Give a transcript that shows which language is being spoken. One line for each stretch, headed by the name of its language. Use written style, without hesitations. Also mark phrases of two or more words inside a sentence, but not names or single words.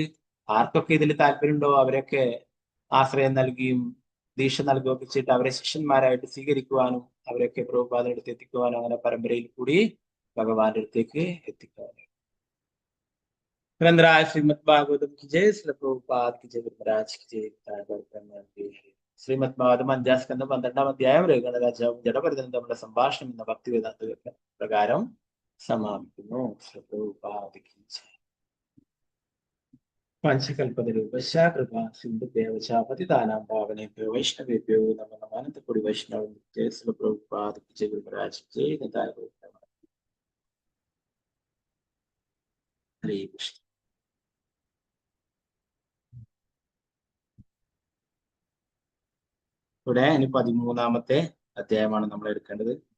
Malayalam: ആർക്കൊക്കെ ഇതിൽ താല്പര്യമുണ്ടോ അവരൊക്കെ ആശ്രയം നൽകിയും ദീക്ഷ നൽകുകയൊക്കെ ചെയ്തിട്ട് അവരെ ശിഷ്യന്മാരായിട്ട് സ്വീകരിക്കുവാനും അവരൊക്കെ പ്രഭുപാദരുടെ അടുത്ത് എത്തിക്കുവാനും അങ്ങനെ പരമ്പരയിൽ കൂടി ഭഗവാന്റെ അടുത്തേക്ക് എത്തിക്കുവാനും.
Hindi: ഗ്രന്ഥരാജ ശ്രീമദ് ഭാഗവതം की जय, श्री प्रभुपाद की जय, महाराज की जय.
Malayalam: ശ്രീമദ് ഭാഗവതം 5-ാം സ്കന്ധം 12-ാം അധ്യായം രഘുഗണരാജാവും ജഡഭരതനും തമ്മിലുള്ള സംഭാഷണം എന്ന ഭക്തിവേദാന്ത പ്രകാരം സമാപിക്കുന്നു.
Hindi: ശ്രീ പ്രഭുപാദ की जय.
Sanskrit: पञ्चकल्पतरूपश कृपा सिन्धुदेवच पतितानां पावनेभ्यो वैष्णवेभ्यो नमो नमः.
Malayalam: അനന്തകോടി വൈഷ്ണവ ജയ, ശ്രീ പ്രഭുപാദ
Hindi: की जय,
Malayalam: ഗുരുമഹാരാജ് ജയ്. ഹരേ കൃഷ്ണ. ഇവിടെ ഇനി 13-ാമത്തെ അധ്യായമാണ് നമ്മൾ എടുക്കേണ്ടത്.